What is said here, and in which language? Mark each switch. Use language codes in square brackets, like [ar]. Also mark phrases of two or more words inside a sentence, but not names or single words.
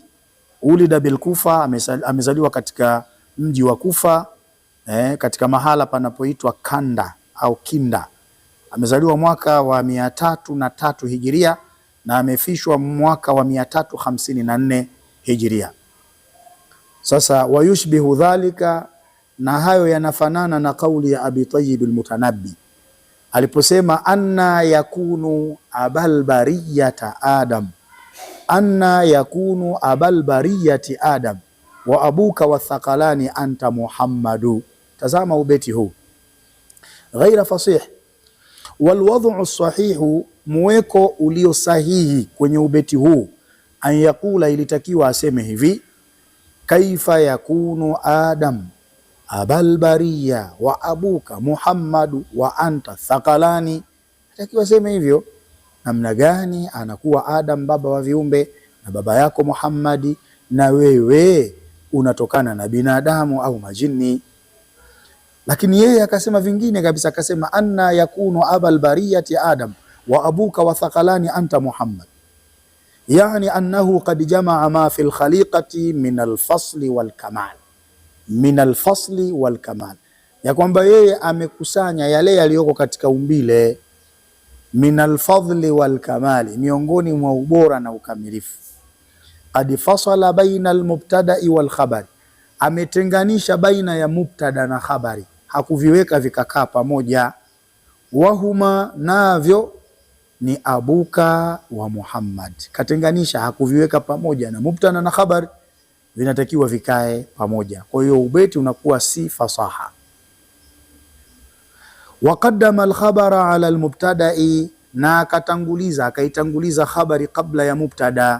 [ar] ولد بالكوفة, [sw] amezaliwa katika mji wa Kufa, katika mahala panapoitwa Kanda au Kinda. Amezaliwa mwaka wa 303 Hijiria na amefishwa mwaka wa 354 Hijiria. [ar] Sasa ويشبه ذلك, [sw] na hayo yanafanana na kauli ya Abi Tayyib al-Mutanabbi aliposema [ar] أنى يكون أبا البرية آدم أنى يكون أبا البرية آدم وأبوك والثقلان أنت محمد. [sw] Tazama ubeti huu, [ar] غير فصيح والوضع صحيح, [sw] muweko ulio sahihi kwenye ubeti huu. [ar] أن يقول, [sw] ilitakiwa aseme hivi, [ar] كيف يكون آدم أبا البرية وأبوك محمد وأنت الثقلان. [sw] Ilitakiwa aseme hivyo, namna gani anakuwa Adam baba wa viumbe na baba yako Muhammadi, na wewe unatokana na binadamu au majini. Lakini yeye akasema vingine kabisa, akasema [ar] أنى يكون أبا البرية آدم وأبوك والثقلان أنت محمد, yani أنه قد جمع ما في الخليقة من الفضل والكمال، من الفضل والكمال, [sw] ya kwamba yeye amekusanya yale yaliyoko katika umbile, [ar] من الفضل والكمال, [sw] miongoni mwa ubora na ukamilifu. [ar] قد فصل بين المبتدأ والخبر, [sw] ametenganisha baina ya mubtada na khabari, hakuviweka vikakaa pamoja. Wahuma, navyo ni abuka wa Muhammad, katenganisha, hakuviweka pamoja, na mubtada na khabari vinatakiwa vikae pamoja. Kwa hiyo ubeti unakuwa si fasaha. [ar] وقدم الخبر على المبتدأ, [sw] na akaitanguliza khabari kabla ya mubtada.